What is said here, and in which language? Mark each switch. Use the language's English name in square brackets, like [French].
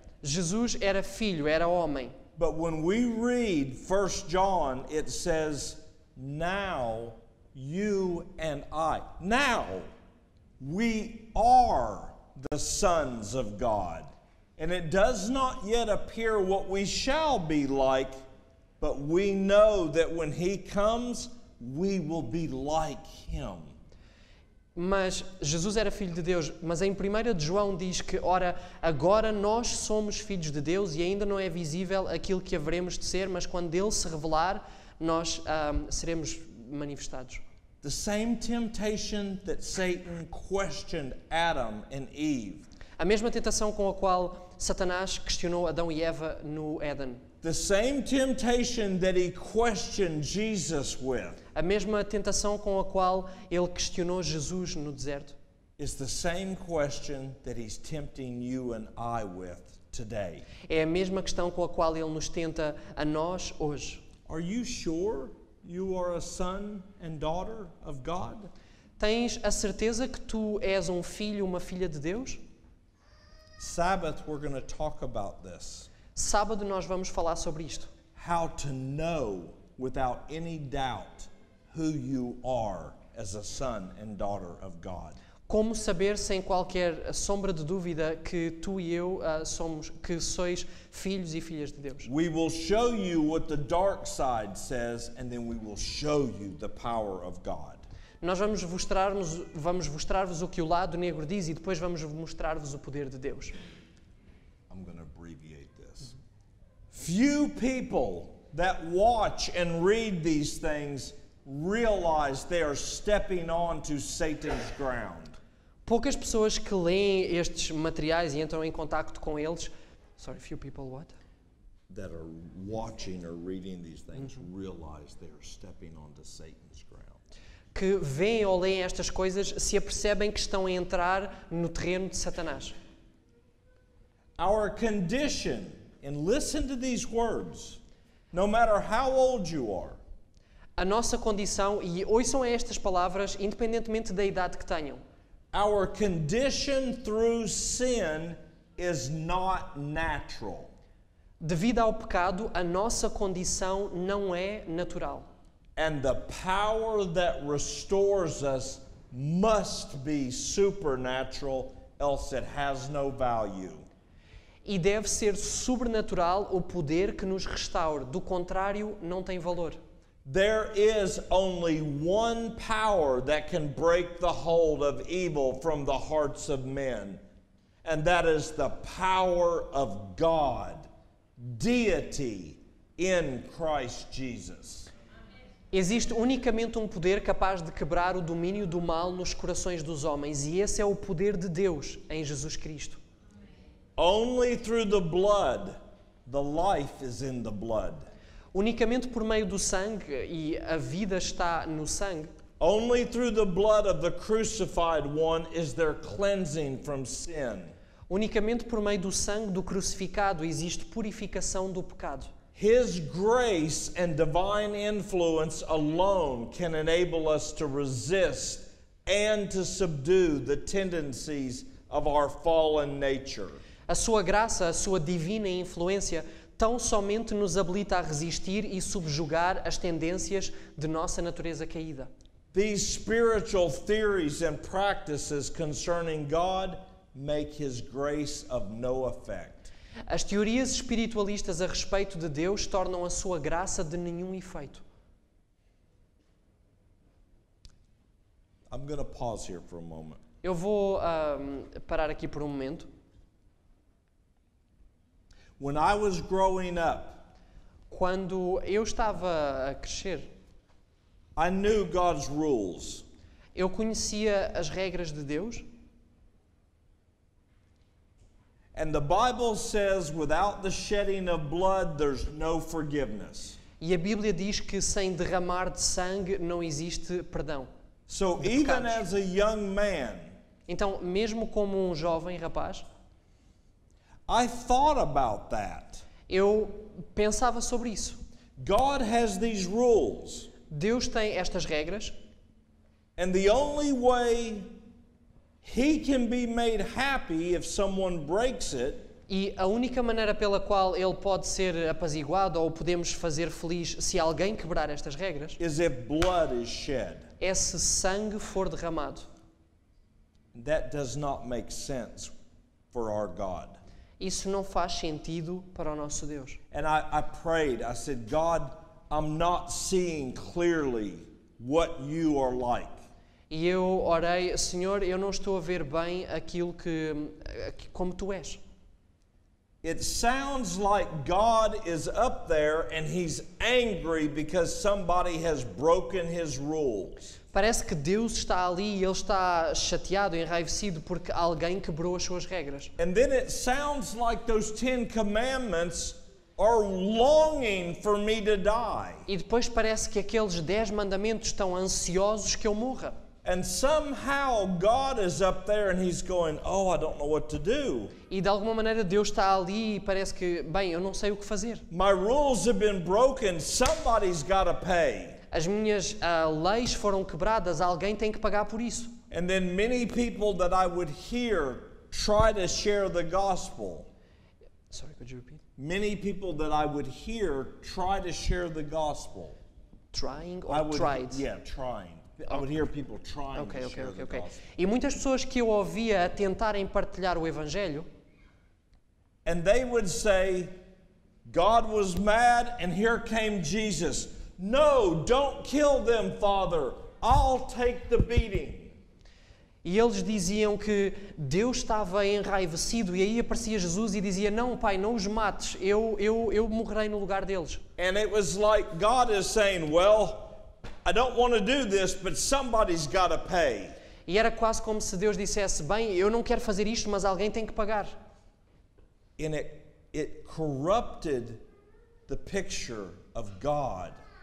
[Portuguese] Jesus era filho, era homem. [English] But when we read 1 John, it says, now you and I. Now we are the sons of God. And it does not yet appear what we shall be like, but we know that when he comes, we will be like him. [Portuguese] Mas Jesus era filho de Deus, mas em 1 de João diz que, ora, agora nós somos filhos de Deus e ainda não é visível aquilo que haveremos de ser, mas quando Ele se revelar, nós seremos manifestados. [English] The same temptation that Satan questioned Adam and Eve. [Portuguese] A mesma tentação com a qual Satanás questionou Adão e Eva no Éden. [English] The same temptation that he questioned Jesus with [Portuguese] A mesma tentação com a qual ele questionou Jesus no deserto. [English] is the same question that he's tempting you and I with today. [Portuguese] É a mesma questão com a qual ele nos tenta a nós hoje. [English] Are you sure you are a son and daughter of God? [Portuguese] Tens a certeza que tu és um filho, uma filha de Deus? [English] Sabbath, we're going to talk about this. [Portuguese] Sábado nós vamos falar sobre isto. [English] How to know without any doubt who you are as a son and daughter of God. [Portuguese] Como saber sem qualquer sombra de dúvida que tu e eu sois filhos e filhas de Deus. [English] We will show you what the dark side says, and then we will show you the power of God. [Portuguese] Nós vamos mostrar-vos o que o lado negro diz e depois vamos mostrar-vos o poder de Deus. [English] I'm going to abbreviate this. Few people that watch and read these things realize they are stepping onto Satan's ground. [Portuguese] Poucas pessoas que leem estes materiais e entram em contacto com eles, [English] few people what? That are watching or reading these things realize they are stepping onto Satan's ground. [Portuguese] Que veem ou leem estas coisas se apercebem que estão a entrar no terreno de Satanás. [English] Our condition, and listen to these words, no matter how old you are, [Portuguese] A nossa condição, e ouçam estas palavras, independentemente da idade que tenham. [English] Our condition through sin is not natural. [Portuguese] Devido ao pecado, a nossa condição não é natural. [English] And the power that restores us must be supernatural, else it has no value. [Portuguese] E deve ser sobrenatural o poder que nos restaure. Do contrário, não tem valor. [English] There is only one power that can break the hold of evil from the hearts of men, and that is the power of God, deity in Christ Jesus. [Portuguese] Existe unicamente um poder capaz de quebrar o domínio do mal nos corações dos homens, e esse é o poder de Deus em Jesus Cristo. [English] Only through the blood, the life is in the blood. [Portuguese] Unicamente por meio do sangue, e a vida está no sangue, [English] Only through the blood of the crucified one is there cleansing from sin. [Portuguese] unicamente por meio do sangue do crucificado existe purificação do pecado. [English] His grace and divine influence alone can enable us to resist and to subdue the tendencies of our fallen nature. [Portuguese] A sua graça, a sua divina influência, tão somente nos habilita a resistir e subjugar as tendências de nossa natureza caída. [English] These spiritual theories and practices concerning God make His grace of no effect. [Portuguese] As teorias espiritualistas a respeito de Deus tornam a sua graça de nenhum efeito. [English] I'm going to pause here for a moment. [Portuguese] Eu vou parar aqui por um momento. [English] When I was growing up, [Portuguese] Quando eu estava a crescer, [English] I knew God's rules. [Portuguese] eu conhecia as regras de Deus. [English] And the Bible says without the shedding of blood, there's no forgiveness. [Portuguese] E a Bíblia diz que sem derramar de sangue não existe perdão. [English] So [Portuguese] De [English] even [Portuguese] pecados. [English] as a young man, [Portuguese] Então, mesmo como um jovem rapaz, [English] I thought about that. [Portuguese] eu pensava sobre isso. [English] God has these rules, [Portuguese] Deus tem estas regras [English] and the only way He can be made happy if someone breaks it [Portuguese] e a única maneira pela qual Ele pode ser apaziguado ou podemos fazer feliz se alguém quebrar estas regras [English] is if blood is shed. [Portuguese] é se sangue for derramado. [English] That does not make sense for our God. [Portuguese] Isso não faz sentido para o nosso Deus. [English] And I prayed, I said, God, I'm not seeing clearly what you are like. [Portuguese] E eu orei, Senhor, eu não estou a ver bem aquilo como Tu és. [English] It sounds like God is up there and He's angry because somebody has broken His rules. [Portuguese] Parece que Deus está ali e Ele está chateado, enraivecido porque alguém quebrou as suas regras. [English] And then it sounds like those 10 commandments are longing for me to die. [Portuguese] E depois parece que aqueles 10 mandamentos estão ansiosos que eu morra. [English] And somehow God is up there and He's going, oh, I don't know what to do. [Portuguese] E de alguma maneira Deus está ali e parece que, bem, eu não sei o que fazer. [English] My rules have been broken. Somebody's got to pay. [Portuguese] As minhas leis foram quebradas, alguém tem que pagar por isso. [English] And then many people that I would hear try to share the gospel. Sorry, could you repeat? Many people that I would hear try to share the gospel. Trying I or would, tried? yeah, trying. I would hear people trying Ok. to share the gospel. [Portuguese] E muitas pessoas que eu ouvia a tentarem partilhar o Evangelho, [English] And they would say, God was mad and here came Jesus. No, don't kill them, Father. I'll take the beating. [Portuguese] e eles diziam que Deus estava enraivecido e aí aparecia Jesus e dizia, não, Pai, não os mates, eu morrerei no lugar deles. [English] And it was like God is saying, well, I don't want to do this, but somebody's got to pay. [Portuguese] E era quase como se Deus dissesse, bem, eu não quero fazer isto, mas alguém tem que pagar. [English] And it corrupted the picture of God.